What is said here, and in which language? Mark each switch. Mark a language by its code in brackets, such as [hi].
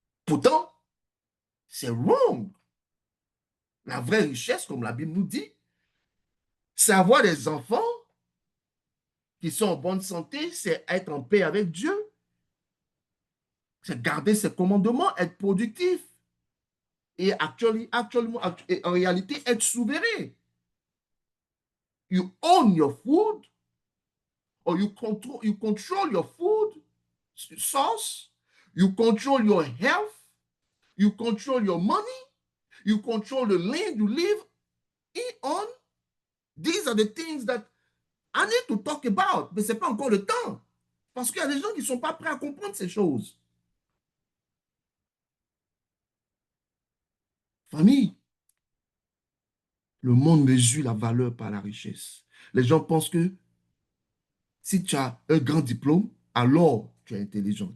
[fr] Pourtant, c'est wrong. La vraie richesse, comme la Bible nous dit, c'est avoir des enfants qui sont en bonne santé, c'est être en paix avec Dieu, c'est garder ses commandements, être productif et en réalité, être souverain. [en] You own your food or you control your food source, you control your health, you control your money, you control the land you live on. These are the things that I need to talk about, [fr] mais ce n'est pas encore le temps. Parce qu'il y a des gens qui ne sont pas prêts à comprendre ces choses. Famille, le monde mesure la valeur par la richesse. Les gens pensent que si tu as un grand diplôme, alors tu es intelligent.